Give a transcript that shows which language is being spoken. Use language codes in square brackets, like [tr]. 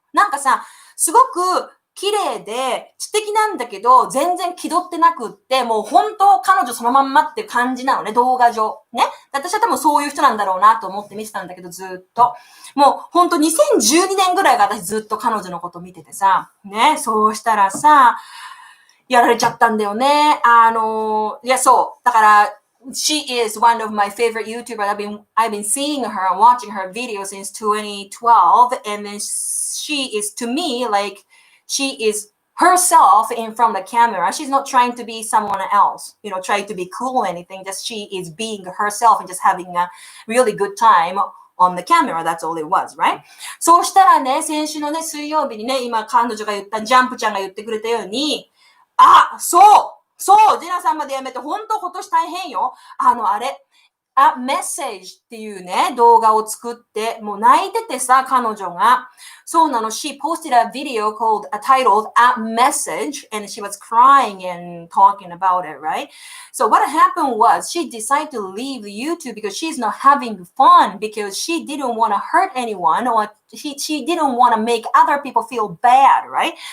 [ja] なんかさ、すごく綺麗で知的なんだけど、全然気取ってなくって、もう本当彼女そのまんまっていう感じなのね、動画上。ね。私は多分そういう人なんだろうなと思って見てたんだけど、ずっと。もうほんと2012年ぐらいが私ずっと彼女のこと見ててさ、ね、そうしたらさ、やられちゃったんだよね。いや、そう。だから、 [en] she is one of my favorite YouTubers. I've been seeing her and watching her videos since 2012. And then she is, to me, like, she is herself in front of the camera. She's not trying to be someone else, trying to be cool or anything. Just she is being herself and just having a really good time on the camera. That's all it was, right? [ja] そうしたらね、先週のね、水曜日にね、今彼女が言った、ジャンプちゃんが言ってくれたように、そう、ジェナさんまでやめて、本当今年大変よ。メッセージっていうね、動画を作って、もう泣いててさ、彼女が。そうなの、 [en] she posted a video titled A Message, and she was crying and talking about it, right? So what happened was, she decided to leave YouTube because she's not having fun, because she didn't want to hurt anyone, or she didn't want to make other people feel bad, right?